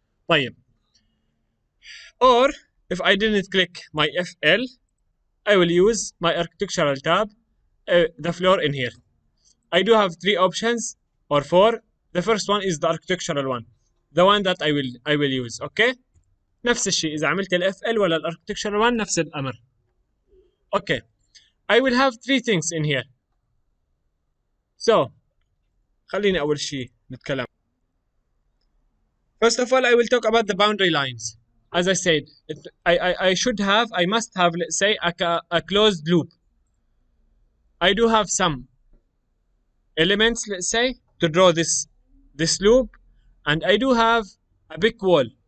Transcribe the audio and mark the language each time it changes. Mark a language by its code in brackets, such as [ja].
[ar] طيب. [en] Or if I didn't click my FL, I will use my architectural tab, the floor in here. I do have three options or four. The first one is the architectural one, the one that I will use. [ar] Okay, نفس الشيء إذا عملت ال FL ولا ال [en] architectural one [ar] نفس الأمر. [en] Okay, I will have three things in here. [ar] So خليني أول شيء نتكلم. [en] First of all, I will talk about the boundary lines. As I said, I must have, let's say, a closed loop. I do have some elements, let's say, to draw this loop, and I do have a big wall.